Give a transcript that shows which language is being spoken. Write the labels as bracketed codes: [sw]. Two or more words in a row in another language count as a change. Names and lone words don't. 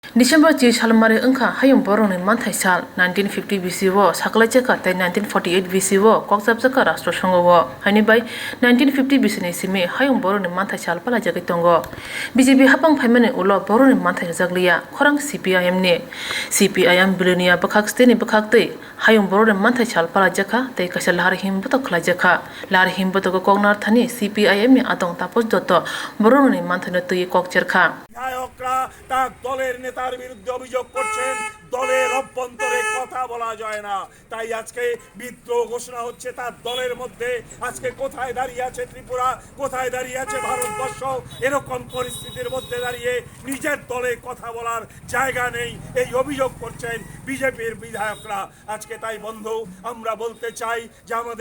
[trp] December chi salmare engkha hayung borongni manthai sal 1950 BC wo khwlaijakha tai 1948 BC wo kokjabjaka rashtra songo wo haini bai 1950 BC ni simi hayung borongni manthai sal palaijakha tongo BJP Haphang phaimani ulo borongni manthai rwjakliya khorang CPIM Belonia bwkhaktwni hayung borongni manthai sal palaijakha tai kaisa Lahar himbotok khwlaijakha Lahar himbotoko narwkthani CPIMni Adong Taposh Datta Borokrogni manthaino tui kokcherkha [bn] দলের নেতার বিরুদ্ধে অভিযোগ করছেন দলের অভ্যন্তরে কথা বলা যায় না তাই আজকে বিদ্রোহ ঘোষণা হচ্ছে তার দলের মধ্যে আজকে কোথায় দাঁড়িয়ে আছে ত্রিপুরা কোথায় দাঁড়িয়ে আছে ভারতবর্ষ এরকম পরিস্থিতির মধ্যে দাঁড়িয়ে নিজের দলে কথা বলার জায়গা নেই এই অভিযোগ করছেন বিজেপির বিধায়করা আজকে তাই বন্ধু আমরা বলতে চাই যে আমাদের